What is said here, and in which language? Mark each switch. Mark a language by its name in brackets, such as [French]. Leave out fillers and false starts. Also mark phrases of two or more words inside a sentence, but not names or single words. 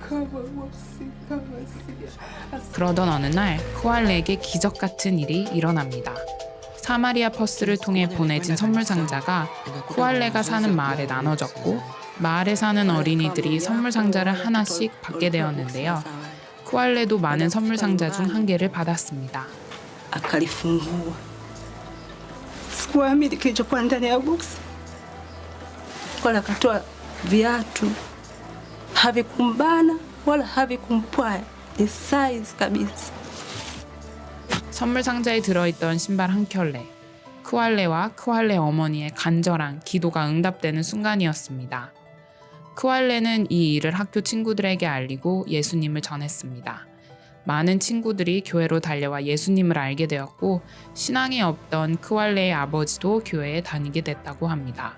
[Korean] 그러던 어느 날 크왈레에게 기적 같은 일이 일어납니다. 사마리아 퍼스를 통해 보내진 선물 상자가 크왈레가 사는 마을에 나눠졌고 마을에 사는 어린이들이 선물 상자를 하나씩 받게 되었는데요. 크왈레도 많은 선물 상자 중 한 개를 받았습니다. [Swahili] Akalifungua. Sikuamini kilichokuwa ndani ya boksi. Wala akatoa viatu, havikumbana wala havikumpwaya, ni size kabisa. [Korean] 선물 상자에 들어있던 신발 한 켤레. 크왈레와 크왈레 어머니의 간절한 기도가 응답되는 순간이었습니다. 크왈레는 이 일을 학교 친구들에게 알리고 예수님을 전했습니다. 많은 친구들이 교회로 달려와 예수님을 알게 되었고 신앙이 없던 크왈레의 아버지도 교회에 다니게 됐다고 합니다.